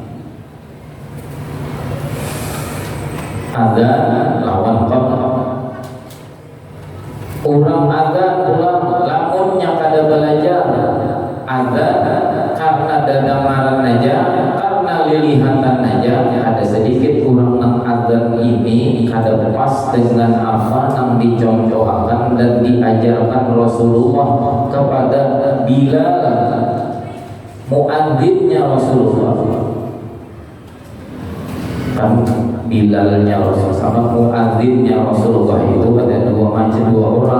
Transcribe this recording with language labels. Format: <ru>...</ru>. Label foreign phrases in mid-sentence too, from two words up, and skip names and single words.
<bjn>Ada lawan qomat. Orang azan ulang lamunnya kada belajar azan karena dadaran aja, karena lilihatan aja. Ada sedikit orang nang azan ini ada pas dengan apa yang dicontohkan dan diajarkan Rasulullah kepada Bilal, muadzinnya Rasulullah.</bjn> <id>Kan Bilalnya Rasulullah sama muadzinnya Rasulullah itu ada dua orang.</id>